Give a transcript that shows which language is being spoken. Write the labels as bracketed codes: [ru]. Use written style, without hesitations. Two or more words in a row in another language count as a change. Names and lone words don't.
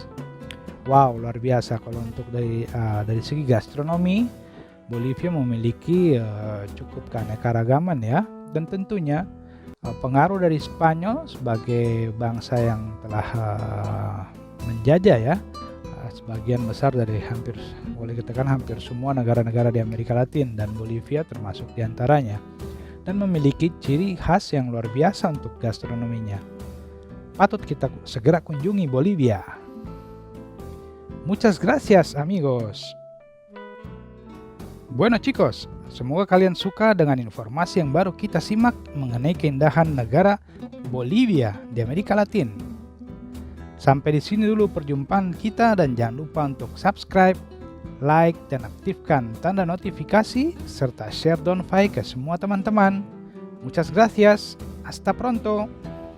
[id] Wow, luar biasa kalau untuk dari segi gastronomi, Bolivia memiliki cukup keanekaragaman ya, dan tentunya pengaruh dari Spanyol sebagai bangsa yang telah menjajah ya sebagian besar dari boleh dikatakan hampir semua negara-negara di Amerika Latin, dan Bolivia termasuk diantaranya, dan memiliki ciri khas yang luar biasa untuk gastronominya. Patut kita segera kunjungi Bolivia. [es] Muchas gracias amigos. Bueno chicos, [id] semoga kalian suka dengan informasi yang baru kita simak mengenai keindahan negara Bolivia di Amerika Latin. Sampai di sini dulu perjumpaan kita, dan jangan lupa untuk [en] subscribe, like [id] dan aktifkan tanda notifikasi serta share Donfy ke semua teman-teman. [es] Muchas gracias. Hasta pronto.